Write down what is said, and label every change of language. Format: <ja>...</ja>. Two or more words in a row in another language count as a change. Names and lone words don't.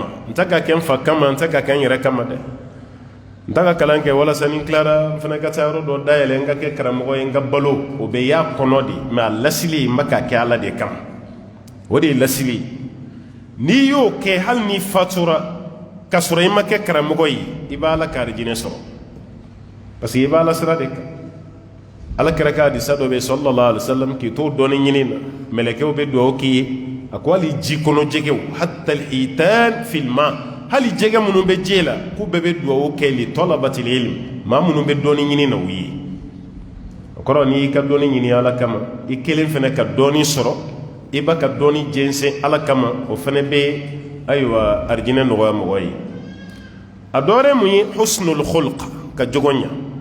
<bm>n tɛ ka kɛ n fa kama n tɛ ka kɛ n yɛrɛ kama dɛ n tɛ ka kalan kɛ walasa ni n tilara n fana ka taa yɔrɔ dɔ dayɛlɛ n ka kɛ karamɔgɔ ye n ka balo o bɛ y'a kɔnɔ de mɛ a lasili n bɛ k'a kɛ ala de kama o de ye lasili n'i y'o kɛ hali n'i fatura k'a sɔrɔ i ma kɛ karamɔgɔ ye i b'a ala ka arijinɛ sɔrɔ</bm> <fr>parce que</fr> <bm>i b'a ala sira de kan ala kɛra ka hadisa dɔ bɛ</bm> <ar>صلى الله عليه وسلم</ar> <bm>k'i to dɔɔni ɲini na mɛlɛkɛw bɛ dugawu k'i ye a ko hali ji kɔnɔ jɛgɛw</bm> <ar>حتى الحيتان في الماء</ar> <bm>hali jɛgɛ minnu bɛ ji la k'u bɛɛ bɛ dugawu kɛ</bm> <ar>لطالب العلم</ar> <bm>maa minnu bɛ dɔɔni ɲini na u ye o kɔrɔ n'i y'i ka dɔɔni ɲini ala kama i kelen fana ka dɔɔni sɔrɔ i b'a ka dɔɔni jɛnsɛn ala kama o fana bɛ ayiwa arijinɛ nɔgɔya mɔgɔ ye a dɔ wɛrɛ mun ye</bm> <ar>حسن الخلق</ar> <bm>ka jogo ɲa</bm>